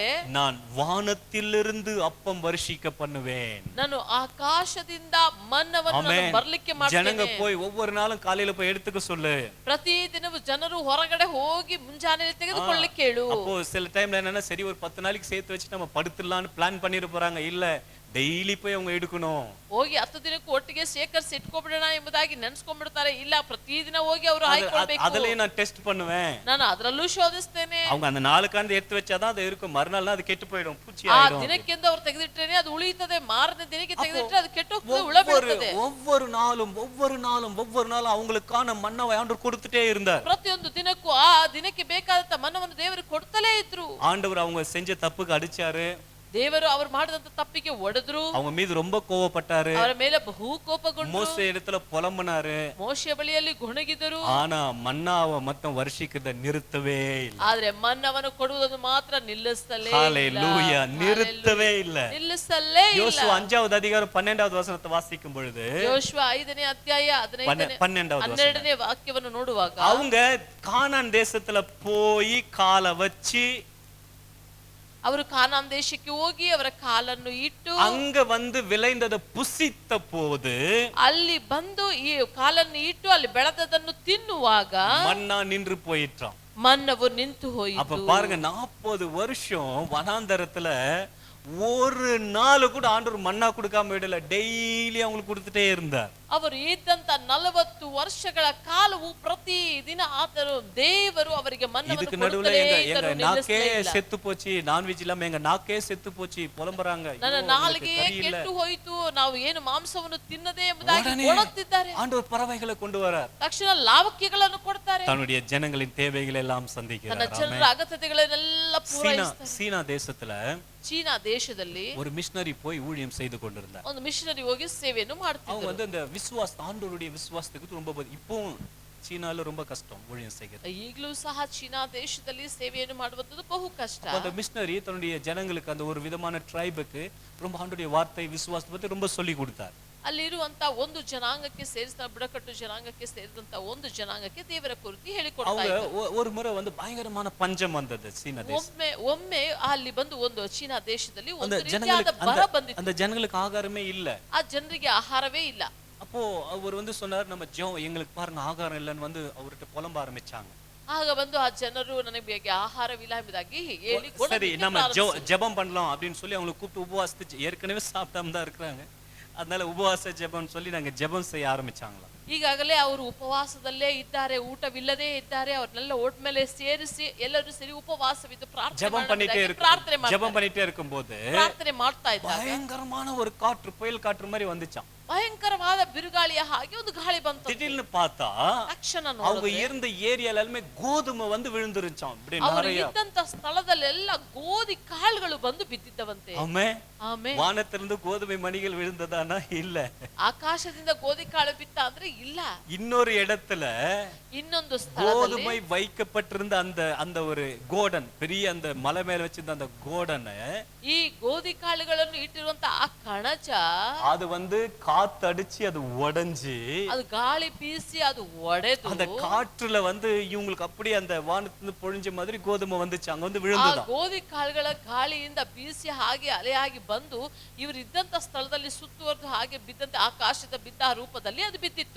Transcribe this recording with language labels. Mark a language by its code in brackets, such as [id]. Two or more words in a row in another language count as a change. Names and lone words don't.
[ta] நான் வானத்திலிருந்து அப்பம் வருஷிக்க பண்ணுவேன். [kn] ನಾನು ಆಕಾಶದಿಂದ ಮನ್ನವನ್ನು ಬರ್ಲಿಕ್ಕೆ [ta] ஜனங்க [kn] ಮಾಡ್ತೇನೆ. [ta] போய் ஒவ்வொரு நாளும் காலையில போய் எடுத்துக்க சொல்லு. [kn] ಪ್ರತಿ ದಿನವೂ ಜನರು ಹೊರಗಡೆ ಹೋಗಿ ಮುಂಜಾನೆ ತೆಗೆದುಕೊಳ್ಳಲಿಕ್ಕೆ ಹೇಳು. [ta] அப்போ சில டைம்ல என்னன்னா, சரி ஒரு 10 நாளைக்கு சேர்த்து வச்சு நம்ம படுத்துடலாம்னு பிளான் பண்ணிட்டு போறாங்க. இல்ல, டெய்லி போய் அவங்க எடுக்கணும். [kn] ಹೋಗಿ 10 ದಿನಕ್ಕೂ ಒಟ್ಟಿಗೆ ಶೇಖರಿಸಿ ಇಟ್ಕೊಬಿಡೋಣ ಎಂಬುದಾಗಿ ನೆನ್ಸ್ಕೊಂಡ್ಬಿಡ್ತಾರೆ. ಇಲ್ಲ, ಪ್ರತಿದಿನ ಹೋಗಿ ಅವರು ಹಾಯ್ಕೊಳ್ಬೇಕು. [ta] அதுலயே நான் டெஸ்ட் பண்ணுவேன். [kn] ನಾನು ಅದರಲ್ಲೂ ಶೋಧಿಸ್ತೇನೆ. [ta] அவங்க அந்த நாளுக்காண்டு எடுத்து வச்சாதான் அது இருக்கும். மறுநாள்னா அது கெட்டு போயிடும், பூச்சி [kn] ಆ [ta] ஆயிடும். [kn] ದಿನಕ್ಕೆಂದು ಅವರು ತೆಗೆದಿಟ್ಟರೆ ಅದು ಉಳಿಯುತ್ತದೆ. ಮಾರನೇ ದಿನಕ್ಕೆ ತೆಗೆದಿಟ್ಟರೆ ಅದು ಕೆಟ್ಟು ಹೋಗ್ತದೆ, ಹುಳ ಬೀಳುತ್ತದೆ. [ta] ஒவ்வொரு நாளும் அவங்களுக்கான மன்னாவை ஆண்டவர் கொடுத்துட்டே இருந்தார். [kn] ಪ್ರತಿಯೊಂದು ದಿನಕ್ಕೂ ಆ ದಿನಕ್ಕೆ ಬೇಕಾದಂತ ಮನ್ನವನ್ನು ದೇವರು ಕೊಡ್ತಲೇ ಇದ್ರು. [ta] ஆண்டவர் அவங்க செஞ்ச தப்புக்கு அடிச்சாரு. [kn] ದೇವರು ಅವರು ಮಾಡಿದಂತ ತಪ್ಪಿಗೆ ಒಡೆದ್ರು. [ta] அவங்க மீது ரொம்ப கோவப்பட்டாரு. [kn] ಅವರ ಮೇಲೆ ಬಹು ಕೋಪಗೊಂಡು [ta] மோசே இடத்துல புலம்பனாரு. [kn] ಮೋಶೆಯ ಬಳಿಯಲ್ಲಿ ಗುಣಗಿದರು. [ta] ஆனா மன்னாவை மட்டும் ವರ್ಷಿಕದ நிறுத்தவே ಇಲ್ಲ. [kn] ಆದ್ರೆ ಮನ್ನವನ್ನು ಕೊಡುವುದನ್ನು ಮಾತ್ರ ನಿಲ್ಲಿಸಲೇ ಇಲ್ಲ. [ta] ஹalleluya, நிறுத்தவே இல்ல. [kn] ನಿಲ್ಲಿಸಲೇ ಇಲ್ಲ. [ta] யோசுவா 5வது அதிகாரம் 12வது வசனத்தை வாசிக்கும் பொழுது, [kn] ಯೋಶುವ 5ನೇ ಅಧ್ಯಾಯ 12ನೇ ವಾಕ್ಯವನ್ನು ನೋಡುವಾಗ, [ta] அவங்க கானான் தேசத்துல போய் கால வச்சு [kn] ಅವರು ಕಾನಾನ್ ದೇಶಕ್ಕೆ ಹೋಗಿ ಅವರ ಕಾಲನ್ನು ಇಟ್ಟು [ta] அங்க வந்து விளைந்ததை புசித்த போது, [kn] ಅಲ್ಲಿ ಬಂದು ಈ ಕಾಲನ್ನು ಇಟ್ಟು ಅಲ್ಲಿ ಬೆಳೆದದನ್ನು ತಿನ್ನುವಾಗ [ta] மன்னா நின்று போயிட்டான். [kn] ಮನ್ನವು ನಿಂತು ಹೋಯಿತು. [ta] அப்ப பாருங்க, 40 வருஷம் வனாந்தரத்துல ஒரு நாள் கூட ஆண்டவர் மன்னா கொடுக்காம விடல. டெய்லி அவங்களுக்கு கொடுத்துட்டே இருந்தார். [kn] ಅವರು ಇದ್ದಂತ 40 ವರ್ಷಗಳ ಕಾಲವು ಪ್ರತಿ ದಿನ ಆತನು ದೇವರು ಅವರಿಗೆ [ta] இதுக்கு நடுவுல எங்க நாக்கே செத்து போச்சு, நான்வெஜ் இல்லாம எங்க நாக்கே செத்து போச்சு புலம்பறாங்க. [kn] ನನ್ನ ನಾಲಿಗೆಯೇ ಕೆಟ್ಟು ಹೋಯಿತು, ನಾವು ಏನು ಮಾಂಸವನ್ನು ತಿನ್ನದೆ ಎಂಬುದಾಗಿ ಗೊಣಗುತ್ತಿದ್ದಾರೆ. [ta] ஆண்டவர் பறவைகளை கொண்டு வரார். [kn] ತಕ್ಷಣ ಲಾವಕ್ಯಗಳನ್ನು ಕೊಡ್ತಾರೆ. [ta] தன்னுடைய ஜனங்களின் தேவைகளை எல்லாம் சந்திக்கிறார். [kn] ತನ್ನ ಜನರ ಅಗತ್ಯತೆಗಳನ್ನೆಲ್ಲ ಪೂರೈಸುತ್ತಾರೆ. [ta] சீனா தேசத்துல [kn] ಚೀನಾ ದೇಶದಲ್ಲಿ [ta] ஒரு மிஷனரி போய் ஊழியம் செய்து கொண்டிருந்தார். [kn] ಒಂದು ಮಿಷನರಿ ಹೋಗಿ ಸೇವೆಯನ್ನು ಮಾಡ್ತಿದ್ರು. [ta] அவங்க வந்து அந்த ஆண்டவருடைய விசுவாசத்துக்கு ரொம்ப இப்போ சீனால ரொம்ப கஷ்டம் ஊழியம் செய்கிறது. [kn] ಈಗಲೂ ಸಹ ಚೀನಾ ದೇಶದಲ್ಲಿ ಸೇವೆಯನ್ನು ಮಾಡುವುದು ಬಹು ಕಷ್ಟ. [ta] அந்த மிஷனரி தன்னுடைய ஜனங்களுக்கு அந்த ஒரு விதமான ட்ரைபுக்கு ரொம்ப ஆண்டவருடைய வார்த்தை விசுவாசத்தை பத்தி ரொம்ப சொல்லி கொடுத்தார். [kn] ಅಲ್ಲಿರುವಂತ ಒಂದು ಜನಾಂಗಕ್ಕೆ ಸೇರಿದ ಬುಡಕಟ್ಟು ಜನಾಂಗಕ್ಕೆ ಸೇರಿದಂತ ಒಂದು ಜನಾಂಗಕ್ಕೆ ದೇವರ ಕುರಿತು ಹೇಳಿಕೊಡ್ತಾ ಇದ್ರು. [ta] ஒரு முறை வந்து பயங்கரமான பஞ்சம் வந்தது சீனா தேசம். [kn] ಒಮ್ಮೆ ಅಲ್ಲಿ ಬಂದು ಒಂದು ಚೀನಾ ದೇಶದಲ್ಲಿ ಒಂದು [ta] அந்த [kn] ರೀತಿಯಾದ ಬರ ಬಂದಿತ್ತು. [ta] அந்த ஜனங்களுக்கு ஆகாரமே இல்ல. [kn] ಆ ಜನರಿಗೆ ಆಹಾರವೇ ಇಲ್ಲ. [ta] அப்போ அவர் வந்து சொன்னார், நம்ம எங்களுக்கு பாருங்க ஆகாரம் இல்லன்னு வந்து அவர்கிட்ட புலம்ப ஆரம்பிச்சாங்க. [kn] ಆಗ ಬಂದು ಆ ಜನರು ನನಗೆ ಆಹಾರವಿಲ್ಲ ಎಂಬುದಾಗಿ ಹೇಳಿ, [ta] சரி நம்ம ஜெபம் பண்ணலாம் அப்படின்னு சொல்லி அவங்களை கூப்பிட்டு உபவாசித்து, ஏற்கனவே சாப்பிடாம தான் இருக்கிறாங்க, அதனால உபவாச ஜெபம் சொல்லி நாங்க ஜெபம் செய்ய ஆரம்பிச்சாங்களாம். [kn] ಈಗಾಗಲೇ ಅವರು ಉಪವಾಸದಲ್ಲೇ ಇದ್ದಾರೆ, ಊಟವಿಲ್ಲದೆ ಇದ್ದಾರೆ. ಅವ್ರನ್ನೆಲ್ಲ ಓಟ್ ಮೇಲೆ ಸೇರಿಸಿ ಎಲ್ಲರೂ ಸೇರಿ ಉಪವಾಸವಿದ್ದು [ta] ஜெபம் பண்ணிட்டே இருக்கும்போது [kn] ಪ್ರಾರ್ಥನೆ ಮಾಡ್ತಾ ಇದ್ದಾರೆ. [ta] பயங்கரமான ஒரு காற்று, புயல் காற்று மாதிரி வந்துச்சாம். [kn] ಭಯಂಕರವಾದ ಬಿರುಗಾಳಿಯ ಹಾಗೆ ಒಂದು ಗಾಳಿ ಬಂತು. [ta] திடீர்னு பார்த்தா [kn] ತಕ್ಷಣ [ta] அவங்க இருந்த ஏரியால எல்லாமே கோதுமை வந்து விழுந்துருச்சாம். இப்படி நிறைய [kn] ಇದ್ದಂತ ಸ್ಥಳದಲ್ಲೆಲ್ಲ ಗೋಧಿ ಕಾಳುಗಳು ಬಂದು ಬಿದ್ದಿದ್ದವಂತೆ. [ta] ஆமென். வானத்திலிருந்து கோதுமை மணிகள் விழுந்ததானா? இல்ல. [kn] ಆಕಾಶದಿಂದ ಗೋಧಿ ಕಾಳು ಬಿತ್ತ ಅಂದ್ರೆ ಇಲ್ಲ. [ta] இன்னொரு இடத்துல [kn] ಇನ್ನೊಂದು ಸ್ಥಳದಲ್ಲಿ [ta] கோதுமை வைக்கப்பட்டிருந்த அந்த ஒரு கோடன், பெரிய அந்த மலை மேல வச்சிருந்த அந்த கோடனை, [kn] ಈ ಗೋಧಿ ಕಾಳುಗಳನ್ನು ಇಟ್ಟಿರುವಂತ ಆ ಕಣಜ [ta] அது வந்து காத்தடிச்சு அது உடைஞ்சு, [kn] அது ಗಾಳಿ ಬೀಸಿ ಅದು ಒಡೆದು, [ta] அந்த காற்றுல வந்து இவங்களுக்கு அப்படியே அந்த வானத்துல பொழிஞ்ச மாதிரி கோதுமை வந்துச்சு, அங்க வந்து விழுந்தது. [kn] ಗೋಧಿ ಕಾಳುಗಳ ಗಾಳಿಯಿಂದ ಬೀಸಿ ಹಾಗೆ ಅಲೆಯಾಗಿ ಬಂದು ಇವರು ಇದ್ದಂತ ಸ್ಥಳದಲ್ಲಿ ಸುತ್ತುವರೆದು ಹಾಗೆ ಬಿದ್ದಂತೆ ಆಕಾಶದ ಬಿದ್ದ ರೂಪದಲ್ಲಿ ಅದು ಬಿದ್ದಿತ್ತು.